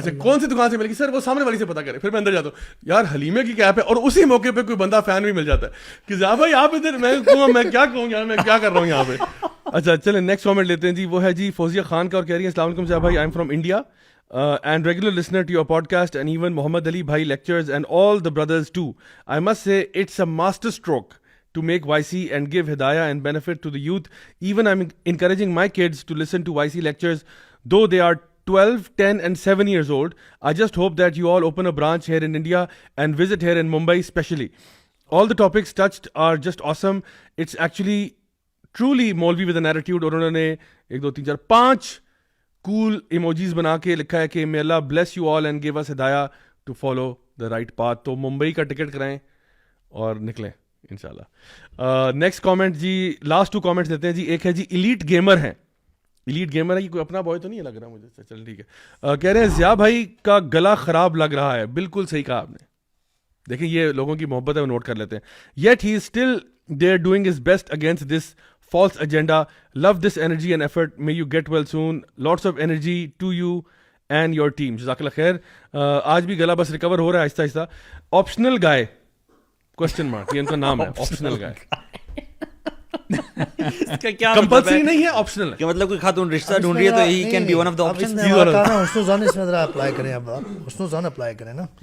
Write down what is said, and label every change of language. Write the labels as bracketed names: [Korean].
[Urdu] اچھا کون سی دکان سے ملے گی؟ سر وہ سامنے والی سے پتا کرے. پھر میں اندر جاتا ہوں, یار حلیمے کی کیپ ہے, اور اسی موقع پہ کوئی بندہ فین بھی مل جاتا ہے کہ ضیاء بھائی آپ ادھر, میں کیا کہوں یار, میں کیا کر رہا ہوں یہاں پہ. اچھا چلیں نیکسٹ کامنٹ لیتے ہیں جی, وہ ہے جی فوزیہ خان کا, اور کہہ رہی ہیں السلام علیکم ضیاء بھائی, [English] I am from India and regular listener to your podcast, and even Muhammad Ali Bhai lectures and all the brothers too. I must say it's a master stroke to make YC and give hidayah and benefit to the youth. Even I'm encouraging my kids to listen to YC lectures, though they are 12, 10 and 7 years old. I just hope that you all open a branch here in India and visit here in Mumbai especially. All the topics touched are just awesome. It's actually truly Maulvi with an attitude. [Urdu] اور انہوں نے 1 2 3 4 5 کول emojis بنا کے لکھا ہے کہ [English] may Allah bless you all and give us hidayah to follow the right path. [Urdu] تو ممبئی کا ٹکٹ کرائیں اور نکلیں انشاءاللہ. نیکسٹ کامنٹ جی, لاسٹ 2 کامنٹس دیتے ہیں جی. ایک ہے جی ایلیٹ گیمر ہیں. ایلیٹ گیمر ہے, یہ کوئی اپنا بوائے تو نہیں لگ رہا مجھے, چل ٹھیک ہے. کہہ رہے ہیں ضیاء بھائی کا گلا خراب لگ رہا ہے. بالکل صحیح کہا آپ نے. دیکھیں یہ لوگوں کی محبت ہے, وہ نوٹ کر لیتے ہیں. [English] Yet he is still they are doing his best against this false agenda. Love this energy and effort. May you get well soon. Lots of energy to you and your team. [Urdu] جزاک اللہ خیر. آج بھی گلا بس recover ہو رہا ہے آہستہ آہستہ. آپشنل گائے کوشچن مارک, یہ ان کا نام ہے آپشنل گائے. اس کا کیا کمپلسری نہیں ہے, آپشنل ہے. کہ مطلب کوئی خاتون رشتہ ڈھونڈ رہی ہے تو [English] He can be one of the options. [Urdu] حسن الظن اس میں ذرا اپلائی کریں, اب آپ حسن الظن اپلائی کریں نا.